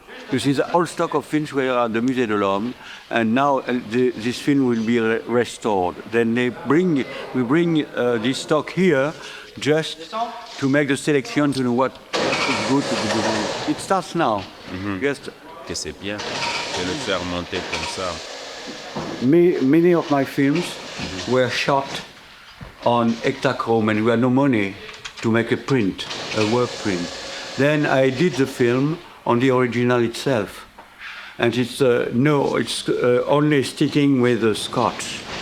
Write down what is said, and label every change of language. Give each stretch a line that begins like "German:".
English: You see, the old stock of films were at the Musée de l'Homme, and now this film will be restored. Then we bring this stock here just to make the selection to know what is good to be done. It starts now. Just
French: Que c'est bien de le faire monter comme ça.
English: Many of my films were shot on Ektachrome, and we had no money to make a print, a work print. Then I did the film on the original itself, and it's only sticking with the scotch.